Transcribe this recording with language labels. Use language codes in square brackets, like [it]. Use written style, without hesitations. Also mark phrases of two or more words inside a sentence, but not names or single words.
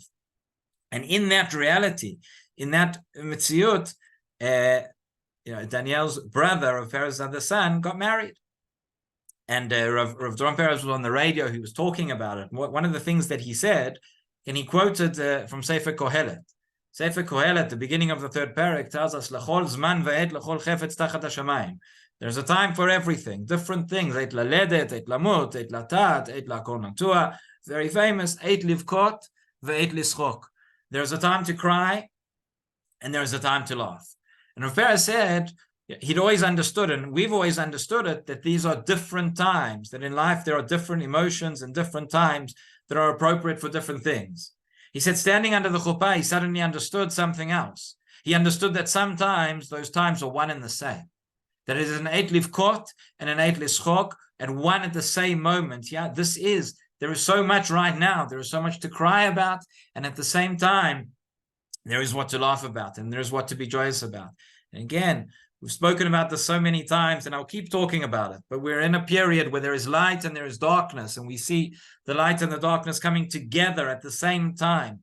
[en] And in that reality, in that Metziut, Daniel's brother, Rav Perez's other son, got married. And Rav Doron Perez was on the radio. He was talking about it. One of the things that he said, and he quoted from Sefer Kohelet. Sefer Kohelet, the beginning of the third parak, tells us, [he] "לכל זמן ועת לכל חפץ תחת השמים." [en] There's a time for everything, different things. [he] עת ללדת, עת למות, עת לטעת, עת לעקור נטוע. [en] Very famous, [he] עת לבכות ועת לשחוק. [en] There's a time to cry, and there's a time to laugh. And Rav Perez said, he'd always understood, and we've always understood it, that these are different times, that in life there are different emotions and different times that are appropriate for different things. He said, standing under the chuppah, he suddenly understood something else. He understood that sometimes those times are one and the same. That it is an [he] עת לבכות [en] and an [he] עת לשחוק [en] at one at the same moment. Yeah, there is so much right now. There is so much to cry about. And at the same time, there is what to laugh about and there is what to be joyous about. And again, we've spoken about this so many times, and I'll keep talking about it, but we're in a period where there is light and there is darkness, and we see the light and the darkness coming together at the same time.